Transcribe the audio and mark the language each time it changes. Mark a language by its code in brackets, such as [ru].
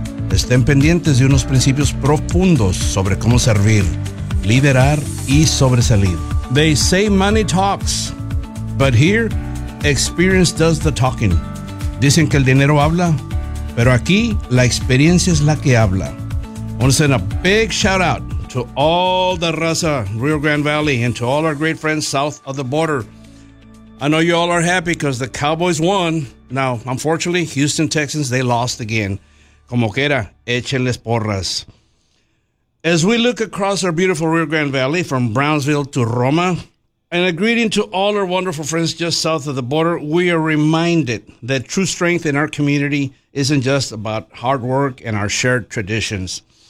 [es] Estén pendientes de unos principios profundos sobre cómo servir, liderar y sobresalir. [en] They say money talks, but here, experience does the talking. [es] Dicen que el dinero habla, pero aquí la experiencia es la que habla. [en] I want to send a big shout out to all the Raza Rio Grande Valley and to all our great friends south of the border. I know you all are happy because the Cowboys won. Now, unfortunately, Houston Texans, they lost again. [es] Como quiera, échenles porras. [en] As we look across our beautiful Rio Grande Valley from Brownsville to Roma, and a greeting to all our wonderful friends just south of the border, we are reminded that true strength in our community isn't just about hard work and our shared traditions.